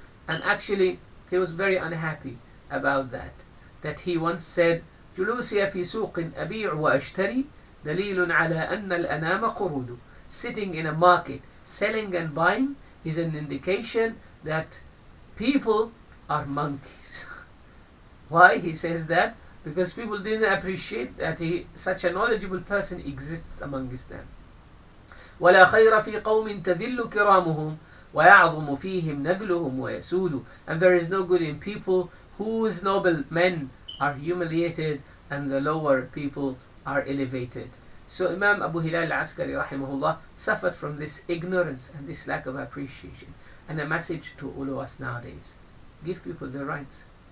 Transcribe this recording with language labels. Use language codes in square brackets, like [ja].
[en] And actually he was very unhappy about that he once said, جلوسي في سوق أبيع وأشتري دليل على أن الأنام قرود. Sitting in a market, selling and buying, is an indication that people are monkeys. Why he says that? Because people didn't appreciate that such a knowledgeable person exists amongst them. [ar] ولا خير في قوم تذل كرامهم ويعظم فيهم نذلهم ويسود. [en] And there is no good in people whose noble men are humiliated and the lower people are elevated. So Imam Abu Hilal Al-Askari rahimahullah suffered from this ignorance and this lack of appreciation. And a message to all of us nowadays: give people their rights.